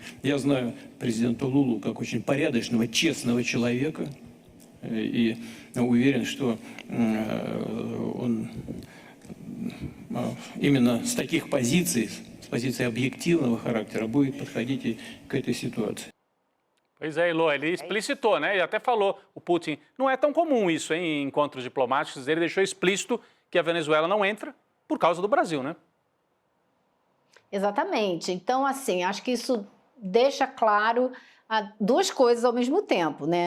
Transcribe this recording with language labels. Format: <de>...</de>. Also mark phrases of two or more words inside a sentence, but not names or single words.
<ru>Я знаю президента Лулу как очень порядочного, честного человека и уверен, что он именно с таких позиций, с позиции объективного характера будет подходить и к этой ситуации.</ru> <pt>Pois é, Elô, ele explicitou, né? Ele até falou, o Putin, não é tão comum isso, hein, em encontros diplomáticos, ele deixou explícito que a Venezuela não entra por causa do Brasil, né? Exatamente. Então, assim, acho que isso deixa claro duas coisas ao mesmo tempo, né?</pt>